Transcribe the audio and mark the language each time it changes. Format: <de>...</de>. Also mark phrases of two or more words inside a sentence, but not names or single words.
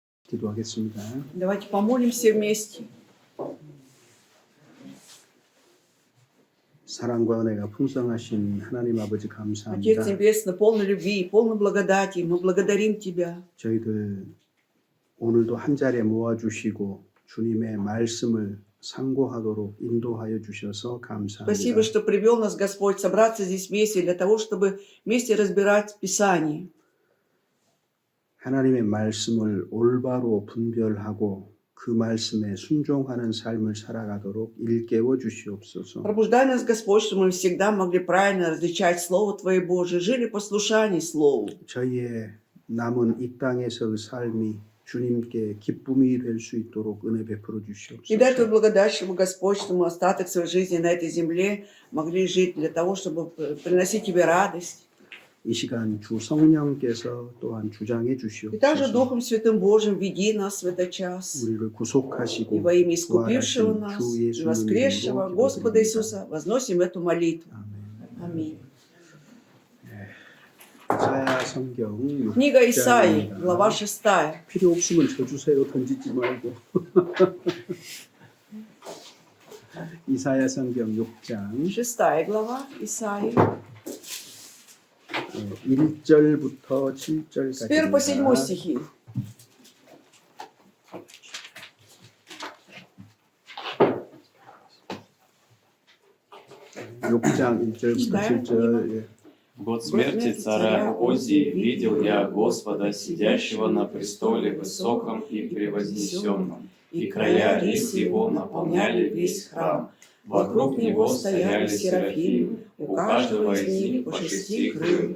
<ko>기도하겠습니다.</ko> <ru>Давайте помолимся вместе.</ru> <ko>사랑과 은혜가 풍성하신 하나님 아버지</ko> <ru>Отец</ru> <ko>감사합니다.</ko> <ru>Небесный, полный любви, полный благодати, мы благодарим Тебя.</ru> <ko>저희들 오늘도 한 자리에 모아주시고 주님의 말씀을 상고하도록 인도하여 주셔서 감사합니다.</ko> <ru>Спасибо, что привел нас, Господь, собраться здесь вместе для того, чтобы вместе разбирать Писание.</ru> <ko>하나님의 말씀을 올바로 분별하고 그 말씀에 순종하는 삶을 살아가도록 일깨워 주시옵소서.</ko> <ru>Пробуждай нас, Господь, чтобы мы всегда могли правильно различать Слово Твое Божие, жили в послушании Слову.</ru> <ko>저희의 남은 이 땅에서의 삶이 주님께 기쁨이 될 수 있도록 은혜 베풀어</ko> <ru>И дай Твою</ru> <ko>주시옵소서.</ko> <ru>благодать, чтобы, Господь, что мы остаток своей жизни на этой земле могли жить для того, чтобы приносить Тебе радость.</ru> <ko>이 시간 주 성령께서 또한 주장해</ko> <ru>И также</ru> <ko>주시옵소서.</ko> <ru>Духом Святым Божьим веди нас в этот час.</ru> <ko>우리를</ko> <ru>И</ru> <ko>구속하시고</ko> <ru>во имя искупившего</ru> <ko>부활하신</ko> <ru>нас</ru> <ko>주</ko> <ru>и</ru> <ko>예수님</ko> <ru>воскресшего</ru> <ko>이름으로</ko> <ru>Господа</ru> <ko>기도드립니다.</ko> <ru>Иисуса возносим эту молитву.</ru> <ko>아멘.</ko> <ru>Аминь.</ru> <ko>이사야 성경</ko> <ru>Книга Исаии,</ru> <ko>6장입니다.</ko> <ru>глава 6.</ru> <ko>필요 없으면 쳐주세요. 던지지 말고. 이사야 성경 6장</ko> <ru>6 глава Исаии.</ru> <ko>1절부터</ko> <ru>С 1 по 7</ru> <ko>7절까지입니다.</ko> <ru>стихи.</ru> <ko>장 1절부터</ko> <ru>Читаем</ru> <ko>7절.</ko> <ru>В год смерти царя Озии видел я Господа, сидящего на престоле высоком и превознесенном, и края рис его наполняли весь храм. Вокруг него стояли серафимы, у каждого из них по 6 крыл,</ru>